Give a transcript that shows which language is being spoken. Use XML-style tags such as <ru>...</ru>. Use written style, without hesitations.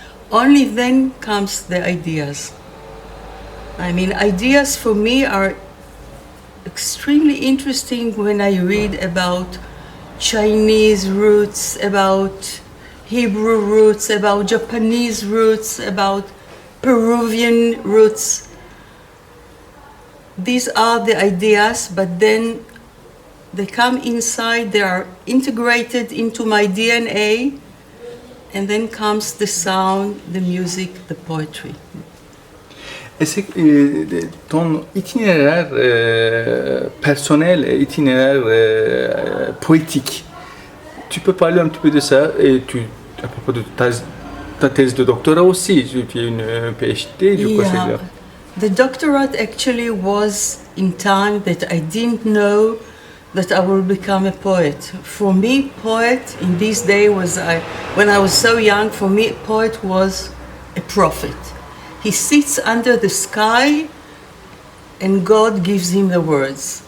<en>Only then comes the ideas. I mean, ideas for me are extremely interesting when I read about Chinese roots, about Hebrew roots, about Japanese roots, about Peruvian roots. These are the ideas, but then they come inside, they are integrated into my DNA, and then comes the sound, the music, the poetry.</en> <fr>Est-ce que ton itinéraire personnel et itinéraire poétique, tu peux parler un petit peu de ça et à propos de ta thèse de doctorat aussi, tu as une PhD, du coup c'est là.</fr> <en>The doctorate actually was in time that I didn't know that I will become a poet. For me, poet in this day when I was so young, for me, poet was a prophet. He sits under the sky and God gives him the words.</en>